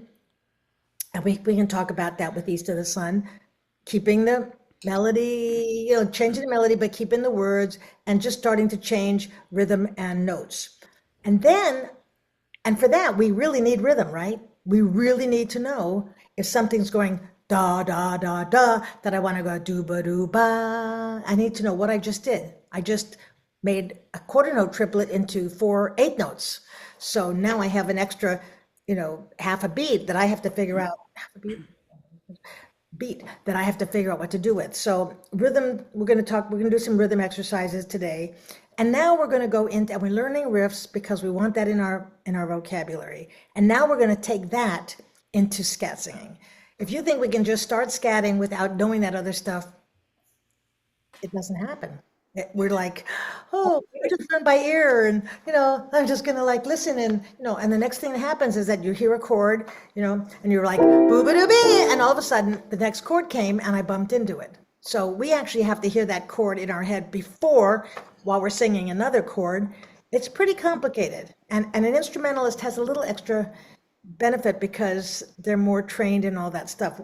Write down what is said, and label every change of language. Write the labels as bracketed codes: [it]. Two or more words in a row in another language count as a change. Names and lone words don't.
[en] And we can talk about that with East of the Sun, keeping the melody, changing the melody, but keeping the words and just starting to change rhythm and notes. And for that, we really need rhythm, right? We really need to know if something's going da, da, da, da, that I want to go do ba, do ba. I need to know what I just did. I just made a quarter note triplet into 4 8 notes. So now I have an extra, half a beat that I have to figure out, half a beat that I have to figure out what to do with. So rhythm, we're going to do some rhythm exercises today. And now we're going to go into, and we're learning riffs because we want that in our vocabulary. And now we're going to take that into scat singing. If you think we can just start scatting without knowing that other stuff, it doesn't happen. We're like, oh, we just learn by ear, and I'm just gonna like listen, and the next thing that happens is that you hear a chord, and you're like boo ba doo bee, and all of a sudden the next chord came, and I bumped into it. So we actually have to hear that chord in our head before, while we're singing another chord. It's pretty complicated, and an instrumentalist has a little extra benefit because they're more trained in all that stuff.